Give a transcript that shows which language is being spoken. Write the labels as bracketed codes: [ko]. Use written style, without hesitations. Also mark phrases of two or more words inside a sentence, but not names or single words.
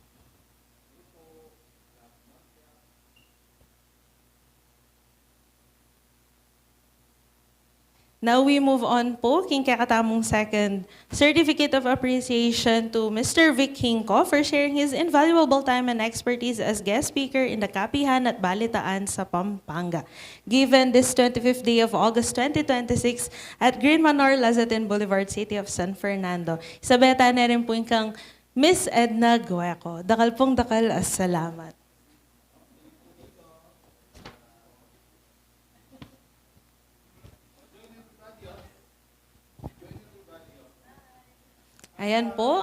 [en] Now we move on po, [pam] king kakatamong [en] second certificate of appreciation to Mr. Vic Hinco for sharing his invaluable time and expertise as guest speaker in the Kapihan at Balitaan sa Pampanga, given this 25th day of August 2026 at Green Manor, Lazatin Boulevard, City of San Fernando. [pam] Isabeta na rin po yung kang Miss Edna Gueco. Dakal pong dakal, salamat. Ayan po.